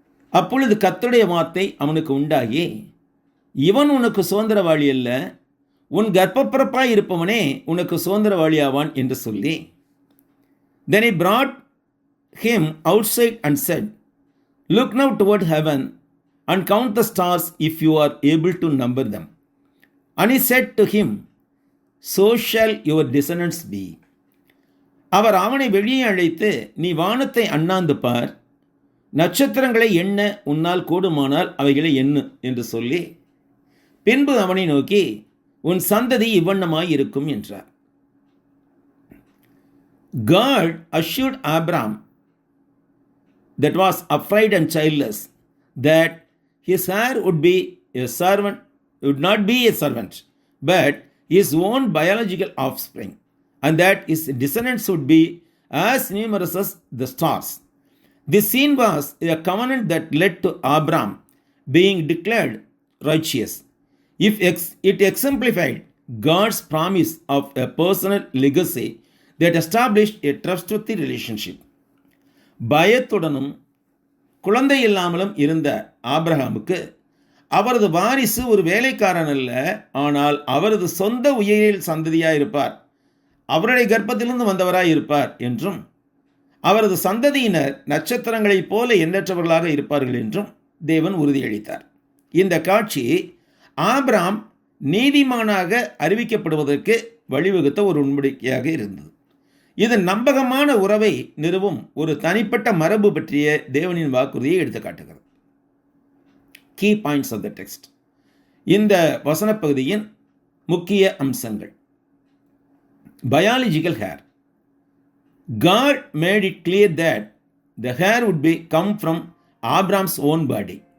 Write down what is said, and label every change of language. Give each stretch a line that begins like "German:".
Tamil: அப்பொழுது கர்த்தருடைய வார்த்தை அவனுக்கு உண்டாகி, இவன் உனக்கு சுதந்திரவாளி அல்ல, உன் கர்ப்பப்பிறப்பாய் இருப்பவனே உனக்கு சுதந்திரவாளியாவான் என்று சொல்லி,
English: Then he brought him outside and said, Look now toward heaven and count the stars if you are able to number them. And he said to him, So shall your descendants be.
Tamil: அவர் அவனை வெளியே அழைத்து, நீ வானத்தை அண்ணாந்து பார், நட்சத்திரங்களை எண்ண உன்னால் கூடுமானால் அவைகளை எண்ணு என்று சொல்லி, பின்பு அவனை நோக்கி, உன் சந்ததி இவ்வண்ணமாய் இருக்கும் என்றார்.
English: God assured Abraham, that was afraid and childless, that his heir would be a servant, would not be a servant, but his own biological offspring, and that his descendants would be as numerous as the stars. This scene was a covenant that led to Abraham being declared righteous. It exemplified God's promise of a personal legacy that established a trustworthy relationship.
Tamil: பயத்துடனும் குழந்தை இல்லாமலும் இருந்த ஆபிரகாமுக்கு அவரது வாரிசு ஒரு வேலைக்காரன் அல்ல, ஆனால் அவரது சொந்த உயிரியல் சந்ததியாய் இருப்பார், அவருடைய கர்ப்பத்திலிருந்து வந்தவராய் இருப்பார் என்றும், அவரது சந்ததியினர் நட்சத்திரங்களைப் போல எண்ணற்றவர்களாக இருப்பார்கள் என்றும் தேவன் உறுதியளித்தார். இந்த காட்சி ஆபிரகாம் நீதிமானாக அறிவிக்கப்படுவதற்கு வழிவகுத்த ஒரு உடன்படிக்கையாக இருந்தது. இது நம்பகமான உறவை நிறுவும் ஒரு தனிப்பட்ட மரபு பற்றிய தேவனின் வாக்குறுதியை எடுத்துக்காட்டுகிறது.
English: Key points of the text.
Tamil: இந்த வசனப்பகுதியின் முக்கிய அம்சங்கள்.
English: Biological hair. God made it clear that the hair would come from Abraham's own body.